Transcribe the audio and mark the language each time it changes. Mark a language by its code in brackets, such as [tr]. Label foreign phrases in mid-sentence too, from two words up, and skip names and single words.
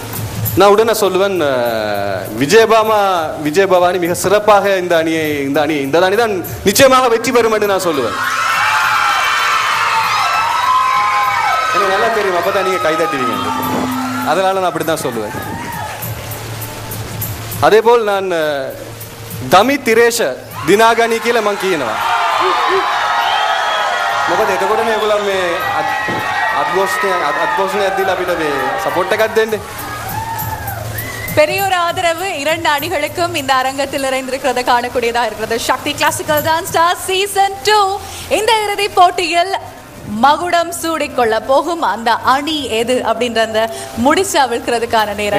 [ta] நான் உடனே சொல்லுவேன், விஜயபவானி மிக சிறப்பாக இந்த அணி தான் நிச்சயமாக வெற்றி பெறும் என்று நான் சொல்லுவேன். எனக்கு நல்லா தெரியும், அப்பதான் நீங்க கைதட்டுவீங்க, அதனால நான் அப்படித்தான் சொல்லுவேன். அதே போல் நான் தமி திரேஷ [si] දිනාගනි කියලා මං කියනවා. මොකද එතකොට මේගොල්ලෝ මේ අත්ඝෝෂණයක් දීලා අපිට මේ සපෝට් එකක් දෙන්නේ. [ta] பெரியோர் ஆதரவு 2 அணிகளுக்கும் இந்த அரங்கத்தில் நிறைந்திருக்கிறத காணக்கூடியதா இருக்கிறது. சக்தி கிளாசிக்கல் டான்ஸ் ஸ்டார் சீசன் 2 இந்த இறுதிப் போட்டியில் மகுடம் சூடிக்கொள்ள போகும் அந்த அணி எது அப்படின்ற அந்த முடிச்சு அவிழ்க்கிறதுக்கான நேரம்.